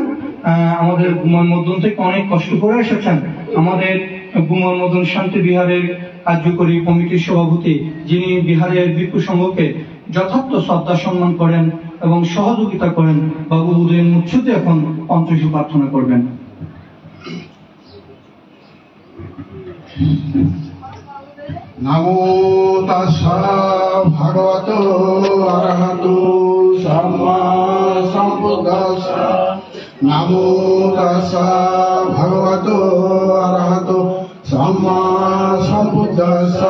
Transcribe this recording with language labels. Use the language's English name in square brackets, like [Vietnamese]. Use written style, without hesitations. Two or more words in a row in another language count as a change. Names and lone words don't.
[Bangla] আমাদের গুমান মদন থেকে অনেক কষ্ট করে এসেছেন। আমাদের গুমান মদন শান্তি বিহারের কার্যকরী কমিটির সভাপতি, যিনি বিহারের ভিক্ষু সংঘকে যথার্থ শ্রদ্ধা সম্মান করেন এবং সহযোগিতা করেন, বাবু উদয়ন মুচ্ছুতে এখন পঞ্চশীল প্রার্থনা করবেন। [Pali] নমো তাস্সা ভগবতো অরহতো সাম্মা সম্বুদ্ধাস্সা। নমো তাস্সা ভগবতো অরহতো সাম্মা সম্বুদ্ধাস্সা।